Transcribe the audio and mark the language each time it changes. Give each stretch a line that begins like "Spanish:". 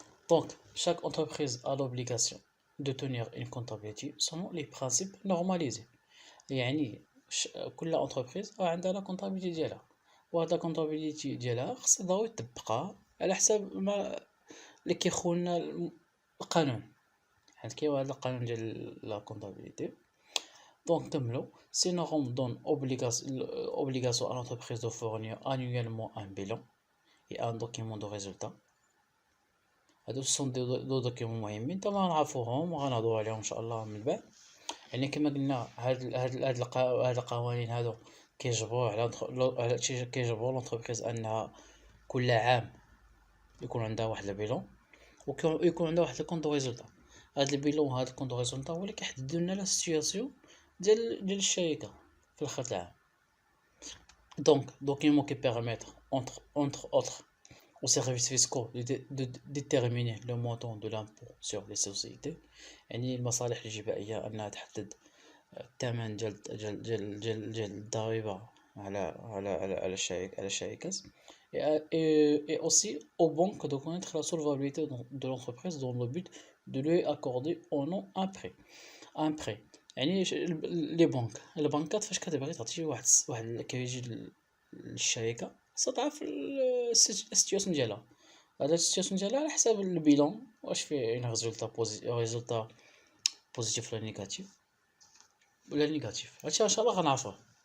Arabic: دونك
French: chaque entreprise a l'obligation de tenir une comptabilité selon les principes normalisés،
Arabic: يعني كل انتربريز عندها لا كونطابيليتي ديالها، وهاد لا كونطابيليتي ديالها خص ضروري تطبقها على حساب ما اللي كيخولنا القانون، حيت كاين واحد القانون ديال لا كونطابيليتي. دونك نكملو.
French: سي نورم دون اوبليغاسيون à l'entreprise de fournir annuellement un bilan et un document de résultat.
Arabic: هادو سون دو دوكيمون مهمين تما غنعرفوهم وغنهضروا عليهم ان شاء الله من بعد. يعني كما قلنا هاد القوانين هادو كيجبروا لونتربريز انها كل عام يكون عندها واحد البيلون، ويكون عندها واحد الكونط دو ريزولطا. هاد البيلون وهاد الكونط دو ريزولطا هو اللي كيحدد لنا لا سيتوياسيون ديال الشركه في الاخر تاع العام.
French: دونك دوكيمون كي بيرميتر entre autres aux services fiscaux de déterminer le montant de l'impôt sur les sociétés،
Arabic: يعني المصالح الجبائيه انها تحدد الثمن ديال الضريبه على الشركات
French: et aussi aux banques de connaître la solvabilité de l'entreprise dans le but de lui accorder ou non un prêt
Arabic: يعني لي بنك البنكات فاش كتبغي تعطي واحد كيجي للشركة ستعرف السيتياسيون ديالها هذا السيتياسيون ديالها على حساب البيلون واش فيه ريزولتا بوزيتيف ولا نيجاتيف هادشي ان شاء الله غنعرفوه